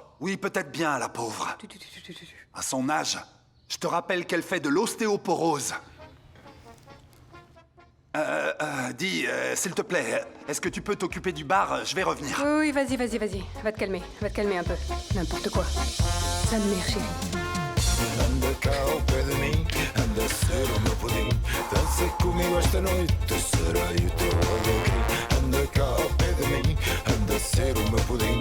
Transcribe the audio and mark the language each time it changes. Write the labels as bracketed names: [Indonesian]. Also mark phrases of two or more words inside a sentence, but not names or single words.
[French] Oui, peut-être bien, la pauvre. À son âge, je te rappelle qu'elle fait de l'ostéoporose. Dis, s'il te plaît, est-ce que tu peux t'occuper du bar? Je vais revenir. Oui, vas-y. Va te calmer un peu. N'importe quoi. Sa mère chérie. [Portuguese] Anda cá ao pé de mim, anda a ser o meu pudim. Dança comigo esta noite, serei o teu alegria. Anda cá ao pé de mim, anda a ser o meu pudim.